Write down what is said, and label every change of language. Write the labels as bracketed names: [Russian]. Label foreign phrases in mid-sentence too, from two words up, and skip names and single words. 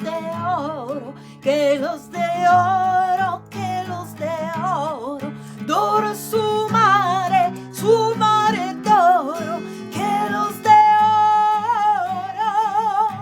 [Spanish] de oro, que luz de oro, que luz de oro, [Italian] d'oro su mare d'oro, che [Spanish] luz de oro.